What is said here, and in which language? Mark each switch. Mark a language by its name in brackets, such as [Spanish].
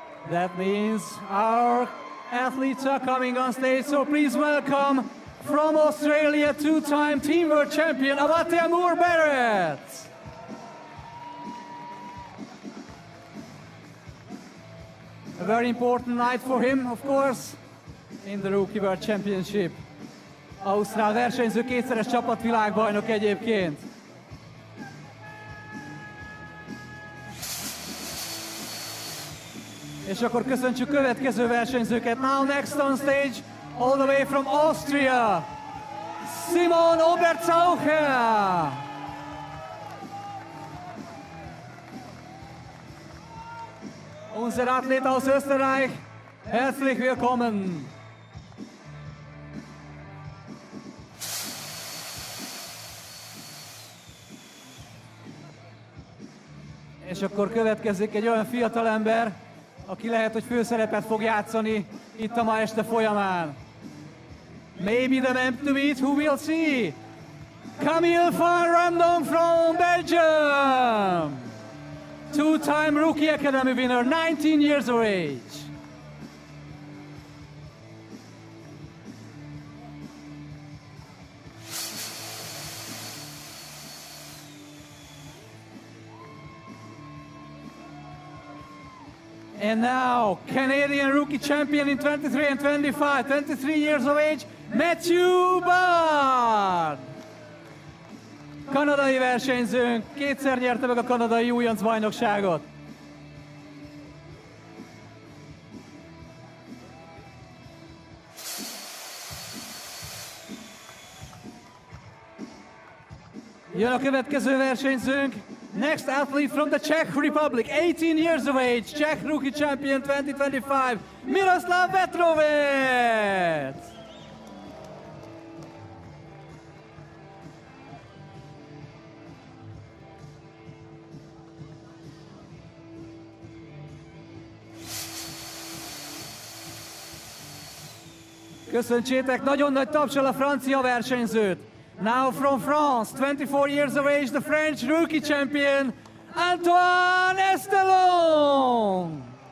[English] That means our athletes are coming on stage, so please welcome from Australia, 2-time Team World Champion, Avatea Moore-Barrett. A very important night for him, of course. in the Rookie World Championship. [Hungarian] Ausztrál versenyző, kétszeres csapatvilágbajnok egyébként. És akkor köszöntsük következő versenyzőket. [English] Now next on stage, all the way from Austria, Simon Obertzaucher. [German] Unser Athlet aus Österreich, herzlich willkommen. [Hungarian] És akkor következik egy olyan fiatalember, aki lehet, hogy főszerepet fog játszani itt a ma este folyamán. [English] Maybe the man to beat, who will see? Camille van Randonk from Belgium! Two-time Rookie Academy winner, 19 years of age. And now, Canadian Rookie Champion in 23 and 25, 23 years of age, Matthew Bard! [Hungarian] Kanadai versenyzőnk, kétszer nyerte meg a kanadai újonc bajnokságot. Jön a következő versenyzőnk, [English] next athlete from the Czech Republic, 18 years of age, Czech Rookie Champion 2025, Miroslav Vetrovec! [Hungarian] Köszöntsétek nagyon nagy tapsal a francia versenyzőt. [English] Now from France, 24 years of age, the French Rookie Champion, Antoine Estelon.